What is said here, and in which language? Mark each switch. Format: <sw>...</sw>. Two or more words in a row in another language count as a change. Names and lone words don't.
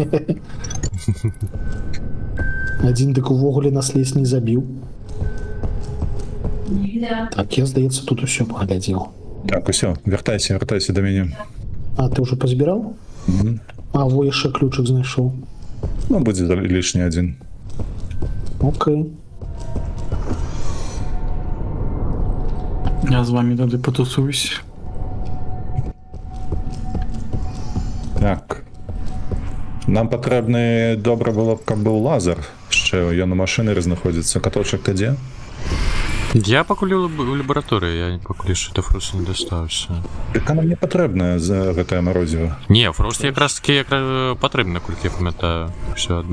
<be>Адзін дык увогуле нас лес не забіў. Так, я, здаецца, тут усё паглядзеў. Так, усё, вяртайся да мяне. А, ты ўжо пазбіраў? Мгм. А, во яшчэ ключик знайшоў. Ну, будзе лішні адзін. Окей.</be> <uk>Я з вами туди потусуюсь. Так.</uk> <be>Нам патрэбны добра было б, каб быў лазер. Ще ён у машыны знаходзіцца. Каточак ты дзе? Я пакуль у лабараторыі, я пакуль яшчэ да Фросту не дастаўся. Дык нам не патрэбна за гэтае марозіва. Не, Фрост якраз таки патрэбна, колькі я памятаю, все адно.</be>